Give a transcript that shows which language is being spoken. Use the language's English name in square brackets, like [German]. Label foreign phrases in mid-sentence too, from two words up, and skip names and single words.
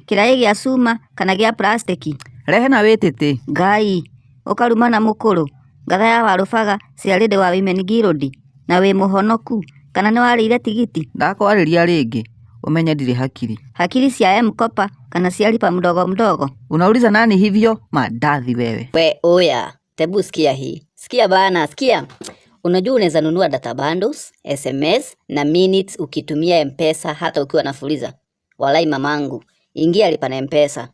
[Kikuyu] Kĩraĩ gĩa cuma kana gĩa plastiki? Rehe na wĩtĩtĩ. Ngai, ũkaruma na mũkũrũ. Ngatha ya Warũbaga ciarĩ ndĩ wa Women Guild na wĩ mũhonoku kana nĩ warĩire tigiti? Ndakwarĩria rĩngĩ umenye ndirĩ hakiri. Hakiri cia M-Kopa kana cia [Swahili] lipa mdogo mdogo? Unauliza nani hivyo? Mandathi wewe. We oya, tebu sikia hii. Sikia bana, sikia. Unajua unaweza nunua [English] data bundles, [Swahili] SMS na minutes ukitumia M-Pesa hata ukiwa na Fuliza. Walai mamangu, ingia lipa na M-Pesa.